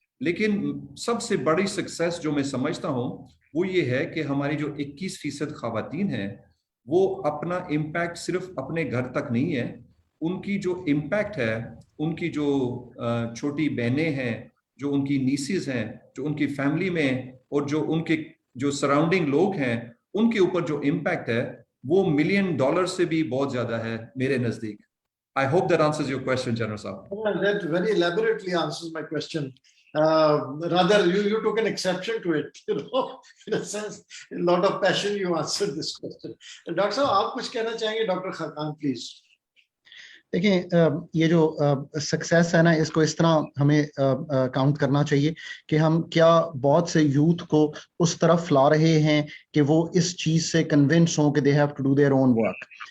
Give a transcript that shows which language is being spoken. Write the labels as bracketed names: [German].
[Hindi] लेकिन सबसे बड़ी सक्सेस जो मैं समझता हूं वो ये है कि हमारी जो 21% खवातीन हैं वो अपना इम्पैक्ट सिर्फ अपने घर तक नहीं है, उनकी जो इम्पैक्ट है, उनकी जो छोटी बहनें हैं, जो उनकी नीसेस हैं, जो उनकी फैमिली में और जो उनके जो सराउंडिंग लोग हैं, उनके ऊपर जो इम्पैक्ट है वो $1 मिलियन से भी बहुत ज्यादा है मेरे नजदीक। [English] I hope that answers your question, General Saab. Well, that very elaborately answers my question. Rather, you took an exception to it, in a sense, a lot of passion you answered this question. Dr. [Hindi] Saab, आप कुछ कहना चाहेंगे? [English] Dr. Khan, please. [Hindi] देखिए, ये जो success है ना, इसको इस तरह हमें काउंट करना चाहिए कि हम क्या बहुत से यूथ को उस तरफ ला रहे हैं कि वो इस चीज से कन्विंस हों कि [English] They have to do their own work.